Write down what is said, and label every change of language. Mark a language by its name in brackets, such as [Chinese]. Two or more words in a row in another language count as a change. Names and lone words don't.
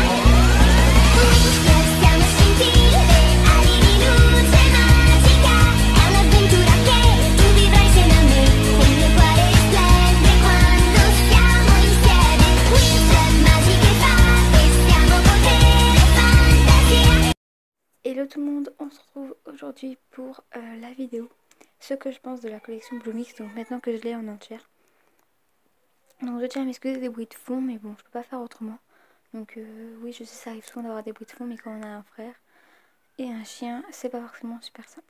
[Italian] Wings, siamo scintille, ali di luce magica. È un'avventura che tu vivrai insieme a me. Il mio cuore risplende quando siamo insieme. Wings, magiche fate, stiamo potere e fantasia. [French] Hello tout le monde, on se retrouve aujourd'hui pour la vidéo, ce que je pense de la collection Bloomix, donc maintenant que je l'ai en entière. Donc je tiens à m'excuser des bruits de fond, mais bon, je peux pas faire autrement. Donc oui, je sais, ça arrive souvent d'avoir des bruits de fond, mais quand on a un frère et un chien, c'est pas forcément super simple.